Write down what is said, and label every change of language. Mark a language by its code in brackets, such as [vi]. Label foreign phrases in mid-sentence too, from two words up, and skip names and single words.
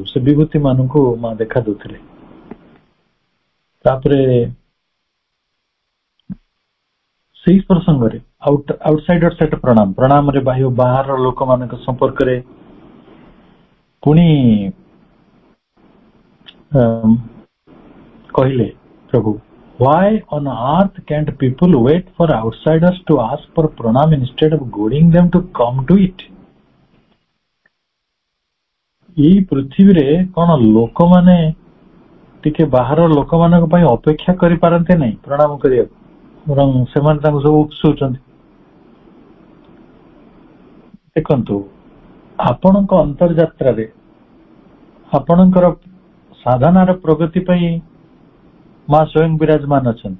[or] ସେ ବିଭୂତି ମାନଙ୍କୁ ମା ଦେଖା ଦଉଥିଲେ। ତାପରେ ସେଇ ପ୍ରସଙ୍ଗରେ [en] outsider set [or] ପ୍ରଣାମରେ ବାହାର ଲୋକମାନଙ୍କ ସମ୍ପର୍କରେ ପୁଣି କହିଲେ ପ୍ରଭୁ, [en] why on earth can't people wait for outsiders to ask for pranam instead of goading them to come to it? [or] ଏଇ ପୃଥିବୀରେ କଣ ଲୋକମାନେ ଟିକେ ବାହାର ଲୋକମାନଙ୍କ ପାଇଁ ଅପେକ୍ଷା କରିପାରନ୍ତି ନାହିଁ ପ୍ରଣାମ କରିବାକୁ, ବରଂ ସେମାନେ ତାଙ୍କୁ ସବୁ ଉକସୁଛନ୍ତି। ଦେଖନ୍ତୁ, ଆପଣଙ୍କ ଅନ୍ତର୍ଯାତ୍ରାରେ ଆପଣଙ୍କର ସାଧନାର ପ୍ରଗତି ପାଇଁ ମା ସ୍ୱୟଂ ବିରାଜମାନ ଅଛନ୍ତି।